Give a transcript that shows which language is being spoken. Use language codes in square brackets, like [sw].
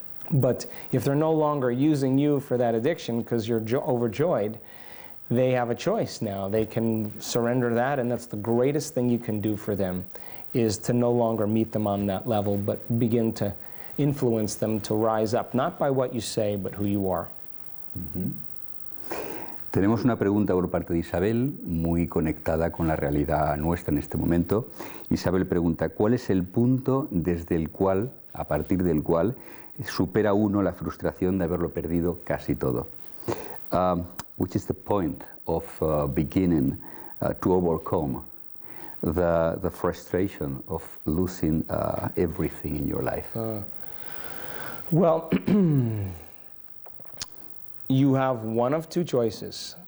[en] But if they're no longer using you for that addiction because you're overjoyed, they have a choice now. They can surrender that, and that's the greatest thing you can do for them, is to no longer meet them on that level, but begin to influence them to rise up, not by what you say, but who you are. [es] Tenemos una pregunta por parte de Isabel, muy conectada con la realidad nuestra en este momento. Isabel pregunta, ¿cuál es el punto desde el cual, a partir del cual, supera uno la frustración de haberlo perdido casi todo? [en] Which is the point of beginning to overcome the frustration of losing everything in your life? Well, you have one of two choices.